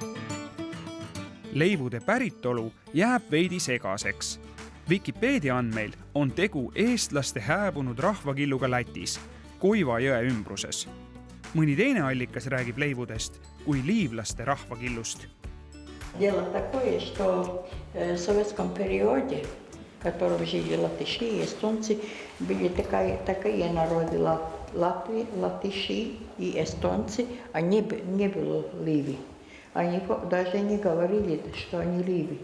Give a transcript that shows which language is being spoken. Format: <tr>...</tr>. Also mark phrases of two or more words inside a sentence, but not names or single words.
<et>Leivude päritolu jääb veidi segaseks. Wikipedia andmeil on tegu eestlaste hääbunud rahvakilluga Lätis, Koiva jõe ümbruses. Mõni teine allikas räägib leivudest kui liivlaste rahvakillust.</et> <ru>Дело такое, что в советском периоде, в котором жили латыши и эстонцы, были такие народы латыши и эстонцы, а не было ливи. Они даже не говорили, что они ливи.</ru>